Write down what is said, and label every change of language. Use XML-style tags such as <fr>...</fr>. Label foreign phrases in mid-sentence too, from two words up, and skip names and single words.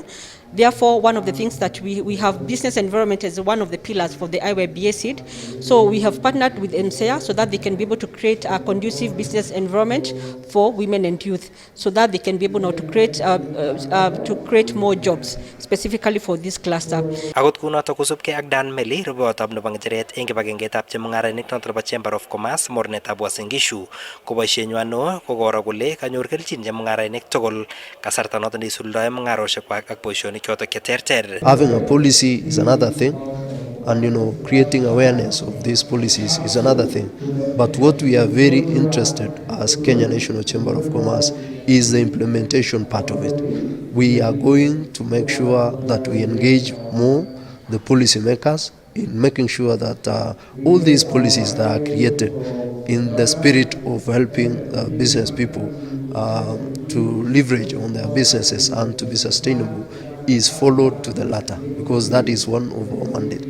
<en>Therefore, one of the things that we have business environment as one of the pillars for the IYBA seed. So we have partnered with MSEA so that they can be able to create a conducive business environment for women and youth, so that they can be able now to create more jobs specifically for this cluster.</en> <kln>Akot kunoto kusubkei ak Dan Meli, rubeotab nebo ng'echeret eng kibagengetab chemung'arainik noto nebo Chamber of Commerce mornetab Uasin Gishu, ko boisienywai neo ko koro kole kanyor kelchin chemung'arainik tugul kasarta noto neisuldoe mung'arosiekwak ak boisionik chotok cheterter.</kln> <en>Having a policy is another thing, and creating awareness of these policies is another thing. But what we are very interested as Kenya National Chamber of Commerce is the implementation part of it. We are going to make sure that we engage more the policymakers in making sure that all these policies that are created in the spirit of helping business people to leverage on their businesses and to be sustainable is followed to the latter, because that is one of our mandate.</en>